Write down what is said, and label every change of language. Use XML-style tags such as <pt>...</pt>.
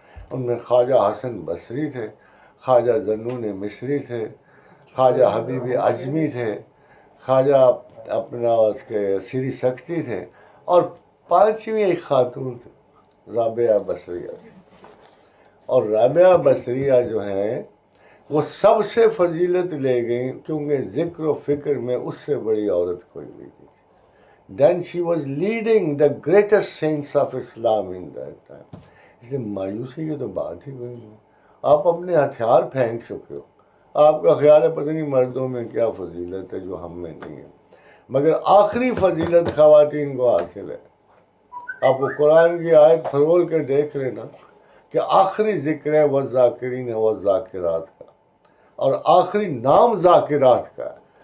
<ur>ان میں خواجہ حسن بصری تھے، خواجہ ذنون مصری تھے، خواجہ حبیب اجمی تھے، خواجہ اپنا اس کے سری سکتی تھے، اور 5ویں ایک خاتون تھے رابعہ بصریہ تھی. اور رابعہ بصریہ جو ہیں وہ سب سے فضیلت لے گئیں کیونکہ ذکر و فکر میں اس سے بڑی عورت کوئی نہیں تھی.</ur> <en>Then she was leading the greatest saints of Islam in that time.</en> <ur>اس لیے مایوسی کی تو بات ہی کوئی نہیں. آپ اپنے ہتھیار پھینک چکے ہو. آپ کا خیال ہے پتہ نہیں مردوں میں کیا فضیلت ہے جو ہم میں نہیں ہے، مگر آخری فضیلت خواتین کو حاصل ہے. آپ کو قرآن کی آیت پھرول کے دیکھ لینا کہ آخری ذکر ہے والذاکرین والذاکرات کا، اور آخری نام ذاکرات کا ہے.</ur>